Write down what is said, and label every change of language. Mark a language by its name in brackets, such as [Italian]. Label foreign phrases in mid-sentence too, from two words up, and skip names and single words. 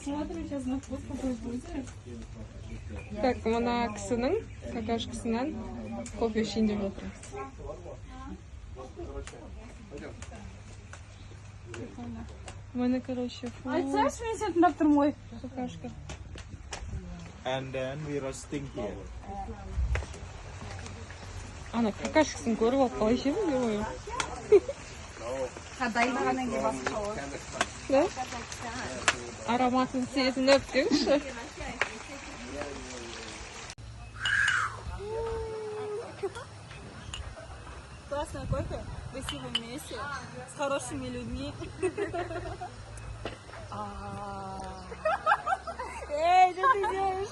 [Russian] Смотрим сейчас на вкус, какой будет. Так, [Kazakh] мына кісінің, какашкасынан кофе ішейін деп жатырмыз. Мына, короче, фу. Айтсаңшы, мен сен тыңдап тұрмын ғой. [Russian] Какашка. [English] And then we roasting here. [Kazakh] Ана какашкасын көріп алып қалай ішеміз деп ойым. Дайындағаннан кейін басқа ғой. [Russian] Да? [Kazakh] Ароматын сезініп деңізші. [Russian] Классный кофе, в красивом месте, с хорошими людьми. Эй, что ты делаешь?